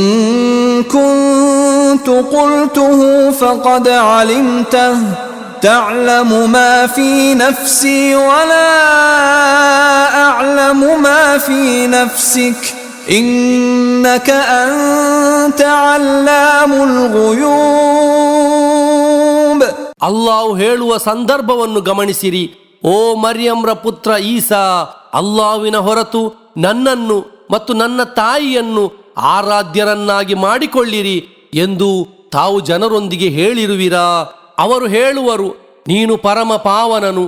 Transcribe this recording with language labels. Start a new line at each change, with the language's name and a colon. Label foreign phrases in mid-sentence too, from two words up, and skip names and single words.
Arabic: كنت قلته فقد علمته تعلم ما في نفسي ولا أعلم ما في نفسك إنك أنت علام الغيوب.
Kannada: ಅಲ್ಲಾಹು ಹೇಳುವ ಸಂದರ್ಭವನ್ನು ಗಮನಿಸಿರಿ. ಓ ಮರ್ಯಮ್ರ ಪುತ್ರ ಈಸಾ, ಅಲ್ಲಾಹುವಿನ ಹೊರತು ನನ್ನನ್ನು ಮತ್ತು ನನ್ನ ತಾಯಿಯನ್ನು ಆರಾಧ್ಯರನ್ನಾಗಿ ಮಾಡಿಕೊಳ್ಳಿರಿ ಎಂದು ತಾವು ಜನರೊಂದಿಗೆ ಹೇಳಿರುವಿರಾ? ಅವರು ಹೇಳುವರು, ನೀನು ಪರಮ ಪಾವನನು.